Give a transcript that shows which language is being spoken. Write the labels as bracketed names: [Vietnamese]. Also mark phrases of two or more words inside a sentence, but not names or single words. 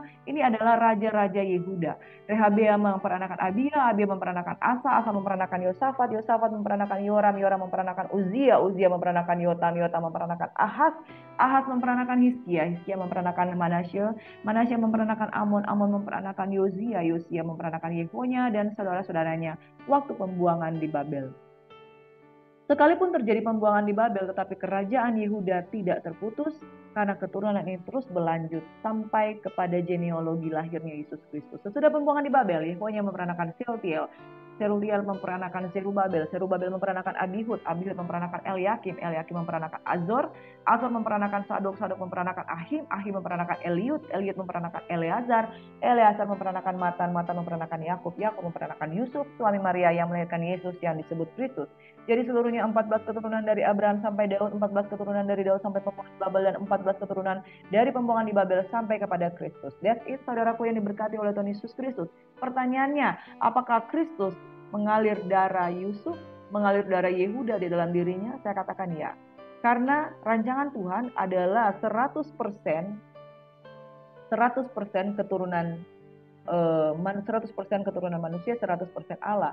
[Indonesian] Ini adalah raja-raja Yehuda. Rehabeam memperanakan Abia, Abia memperanakan Asa, Asa memperanakan Yosafat, Yosafat memperanakan Yoram, Yoram memperanakan Uzia, Uzia memperanakan Yotam, Yotam memperanakan Ahaz, Ahaz memperanakan Hizkia, Hizkia memperanakan Manasye, Manasye memperanakan Amon, Amon memperanakan Yozia, Yozia memperanakan Yehonya dan saudara-saudaranya waktu pembuangan di Babel. Sekalipun terjadi pembuangan di Babel, tetapi kerajaan Yehuda tidak terputus karena keturunan ini terus berlanjut sampai kepada genealogi lahirnya Yesus Kristus. Sesudah pembuangan di Babel, Yehonya memperanakan Sealtiel, Seruliel memperanakan Zerubabel, Zerubabel memperanakan Abihud, Abihud memperanakan Eliakim, Eliakim memperanakan Azor, Azor memperanakan Sadok, Sadok memperanakan Ahim, Ahim memperanakan Eliud, Eliud memperanakan Eleazar, Eleazar memperanakan Matan, Matan memperanakan Yakub, Yakub memperanakan Yusuf, suami Maria yang melahirkan Yesus yang disebut Kristus. Jadi seluruhnya 14 keturunan dari Abraham sampai Daud, 14 keturunan dari Daud sampai pembuangan di Babel, dan 14 keturunan dari pembuangan di Babel sampai kepada Kristus. [English] That's it, [Indonesian] saudaraku yang diberkati oleh Tuhan Yesus Kristus. Pertanyaannya, apakah Kristus mengalir darah Yusuf, mengalir darah Yehuda di dalam dirinya? Saya katakan ya. Karena rancangan Tuhan adalah 100% keturunan 100% keturunan manusia, 100% Allah.